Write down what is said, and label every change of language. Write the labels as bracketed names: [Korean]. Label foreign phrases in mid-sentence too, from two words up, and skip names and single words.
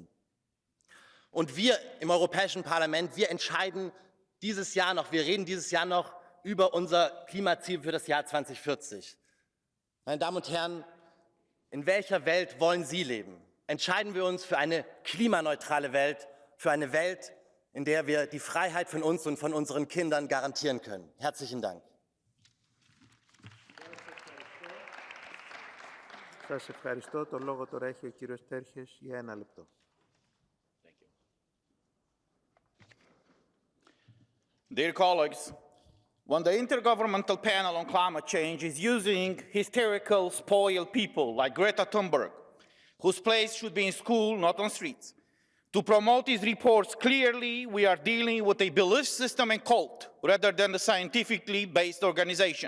[German] Und wir im Europäischen Parlament, wir entscheiden dieses Jahr noch, wir reden dieses Jahr noch über unser Klimaziel für das Jahr 2040. Meine Damen und Herren, in welcher Welt wollen Sie leben? Entscheiden wir uns für eine klimaneutrale Welt, für eine Welt, in der wir die Freiheit von uns und von unseren Kindern garantieren können. Herzlichen Dank. [Greek] Σας ευχαριστώ. Το λόγο τώρα έχει ο κύριος Τέρχες για 1 λεπτό. [English] Dear colleagues, when the Intergovernmental Panel on Climate Change is using hysterical, spoiled people like Greta Thunberg, whose place should be in school, not on streets, to promote these reports, clearly we are dealing with a belief system and cult rather than a scientifically based organization.